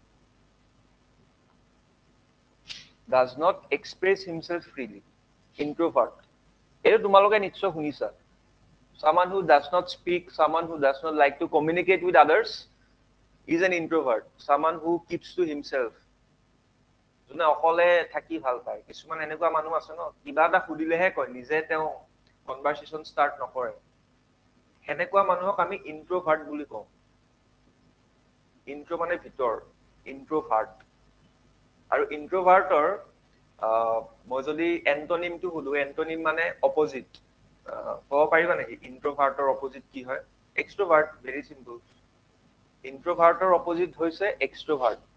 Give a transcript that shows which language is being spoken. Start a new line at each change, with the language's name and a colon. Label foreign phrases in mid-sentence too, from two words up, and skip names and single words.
English: introvert
Assamese: এটো তোমালোকে নিশ্চয় শুনিছা
English: someone who does not speak someone who does not like to communicate with others is an introvert someone who keeps to himself
Assamese: জনে অকলে থাকি ভাল পায় কিছুমান এনেকুৱা মানুহ আছে ন কিবা এটা খুদিলেহে কয় নিজে তেওঁ
English: conversation start
Assamese: নকৰে এনেকুৱা মানুহক আমি ইন্ট্ৰোভাৰ্ট বুলি কওঁ ইন্ট্ৰো মানে ভিতৰ ইন্ট্ৰোভাৰ্ট আৰু ইন্ট্ৰোভাৰ্টৰ মই যদি এন্টোনিমটো হুদু এন্টোনিম মানে অপোজিট ক'ব পাৰিবা নেকি ইন্ট্ৰোভাৰ্টৰ অপোজিট কি হয় এক্সট্ৰোভাৰ্ট
English: very simple
Assamese: ইন্ট্ৰোভাৰ্টৰ অপোজিট হৈছে এক্সট্ৰোভাৰ্ট